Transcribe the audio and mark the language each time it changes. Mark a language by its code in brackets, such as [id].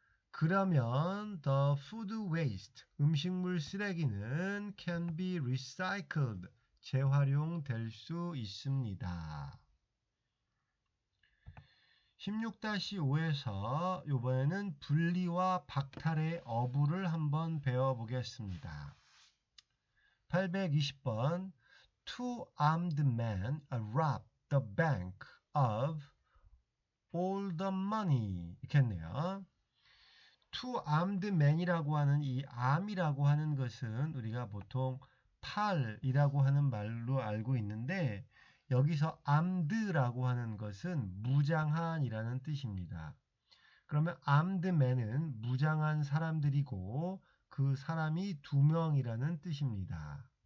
[ko] 그러면 [en] the food waste [ko] 음식물 쓰레기는 [en] can be recycled [ko] 재활용될 수 있습니다. 16-5에서 이번에는 분리와 박탈의 어부를 한번 배워보겠습니다. [en] 820번 Two armed men robbed the bank of all the money. [ko] 이렇겠네요. [en] Two armed men [ko] 이라고 하는 이 arm이라고 하는 것은 우리가 보통 팔이라고 하는 말로 알고 있는데 여기서 armed라고 하는 것은 무장한이라는 뜻입니다. 그러면 [en] armed men [ko] 은 무장한 사람들이고 그 사람이 두 명이라는 뜻입니다.